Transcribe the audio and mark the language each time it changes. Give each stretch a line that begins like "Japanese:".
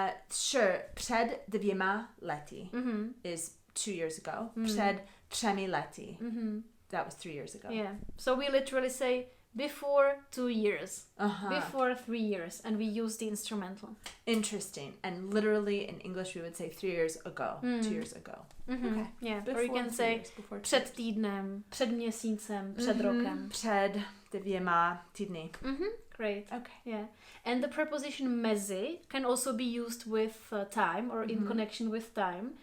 English: Sure.
Czech: Před 2 lety
English: is 2 years ago.
Czech: Před 3 lety.
English: That was 3 years ago. Yeah. So we literally say before 2 years. Before 3 years. And we use the instrumental. Interesting. And literally in English we would say 3 years ago. 2 years ago. Okay. Yeah. Before or you can say
Czech: před týdnem, před měsícem, před rokem. Před 2 týdny.
English: Great. Okay. Yeah. And the preposition MEZI can also be used with time or in connection with time.